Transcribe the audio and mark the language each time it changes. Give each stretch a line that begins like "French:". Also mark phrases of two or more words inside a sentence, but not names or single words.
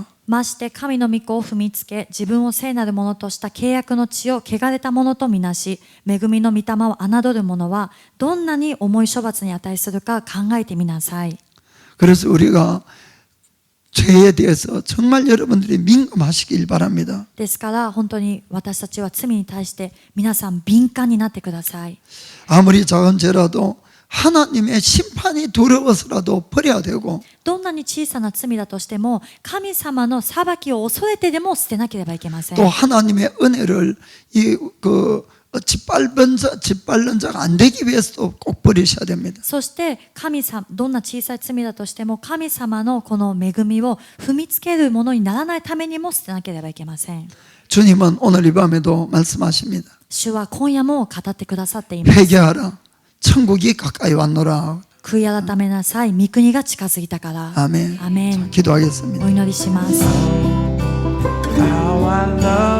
Japanese: まして神の御子を踏みつけ、自分を聖なるものとした契約の地を汚れたものとみなし、恵みの御霊を侮る者はどんなに重い処罰に値するか考えてみなさい。
Korean: 그래서 우리가 죄에 대해서 정말 여러분들이 민감하시길 바랍니다.
Japanese: ですから本当に私たちは罪に対して皆さん敏感になってください。
Korean: 아무리 작은 죄라도 하나님의 심판이 두려워서라도 버려야 되고
Japanese: どんなに小さな罪だとしても神様の裁きを恐れてでも捨てなければいけません。
Korean: 또 하나님의 은혜를 짓밟는 자가 안 되기 위해서도 꼭 버리셔야 됩니다.
Japanese: そして神様、どんな小さい罪だとしても神様のこの恵みを踏みつけるものにならないためにも捨てなければいけません。
Korean: 주님은 오늘 이 밤에도 말씀하십니다.
Japanese: 主は今夜も語ってくださっています。
Korean: 회개하라. 천국이 가까이 왔노라.
Japanese: 悔い改めなさい。御国が近づいたから。
Korean: 아멘.
Japanese: アメン。
Korean: 기도하겠습니다.
Japanese: お祈りします。
English: How I love